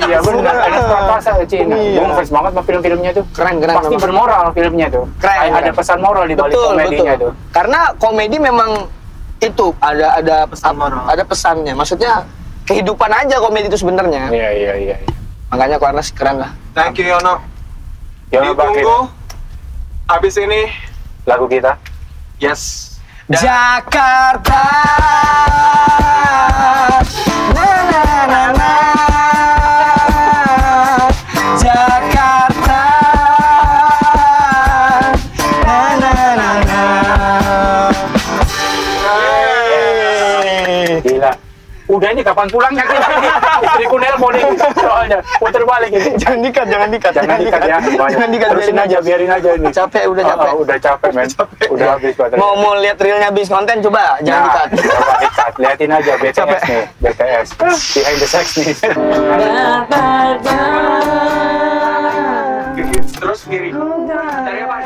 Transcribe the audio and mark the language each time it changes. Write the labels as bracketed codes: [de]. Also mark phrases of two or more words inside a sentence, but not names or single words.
[id] Iya benar, Ernest Prakasa Cina. Gue ngefans banget sama film-filmnya tuh. Keren. Pasti bermoral filmnya tuh. Keren. Ada pesan moral di balik komedinya tuh. Karena komedi memang itu ada Pesan moral. ada pesannya. Maksudnya kehidupan aja komedi itu sebenarnya. Iya. Makanya Ko Ernest keren lah. [en] Thank you [id] Yono. Ditunggu abis ini lagu kita. yes. Jakarta, na na na na, Jakarta, na na na na. Gila. Udah ini kapan pulangnya kita nih? Istriku nelpon nih soalnya. Puter balik ini. Jangan dikat Jangan dikat ya. Jangan dikat, Terusin aja, biarin aja ini. Capek, udah capek. Udah capek men. Udah habis baterai. Mau lihat reelnya habis konten coba, jangan dikat. Coba dikat. Liatin aja BTS nih. BTS. [en] Behind the Sex nih. [id] Terus kiri.